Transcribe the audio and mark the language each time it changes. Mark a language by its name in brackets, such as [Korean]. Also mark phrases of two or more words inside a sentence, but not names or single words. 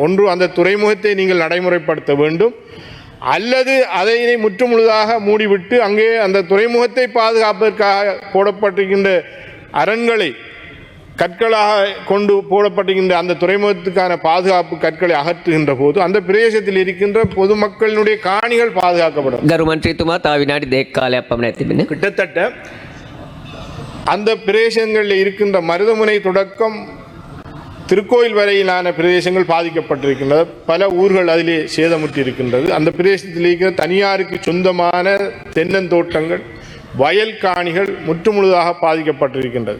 [Tamil] ஒன்று அந்த துறைமுகத்தை நீங்கள் நடைமுறைப்படுத்த வேண்டும் அல்லது அதை முற்றுமுழுதாக மூடிவிட்டு அங்கே அந்த துறைமுகத்தை பாதுகாப்பதற்காக போடப்பட்டிருக்கின்ற அரண்களை கற்களாக கொண்டு போடப்படுகின்ற அந்த துறைமுகத்துக்கான பாதுகாப்பு கற்களை அகற்றுகின்ற போது அந்த பிரதேசத்தில் இருக்கின்ற பொதுமக்களினுடைய காணிகள் பாதுகாக்கப்படும். [Sinhala] ගරු මන්ත්‍රීතුමා තව විනාඩි 2ක් කාලයක් පමණ තිබෙනවා. [Tamil] கிட்டத்தட்ட அந்த பிரதேசங்களில் இருக்கின்ற மருதமுனை தொடக்கம் திருக்கோயில் வரையிலான பிரதேசங்கள் பாதிக்கப்பட்டிருக்கின்றது. பல ஊர்கள் அதிலே சேதமுற்றி இருக்கின்றது. அந்த பிரதேசத்தில் இருக்கிற தனியாருக்கு சொந்தமான தென்னந்தோட்டங்கள் வயல் காணிகள் முற்றுமுழுதாக பாதிக்கப்பட்டிருக்கின்றது.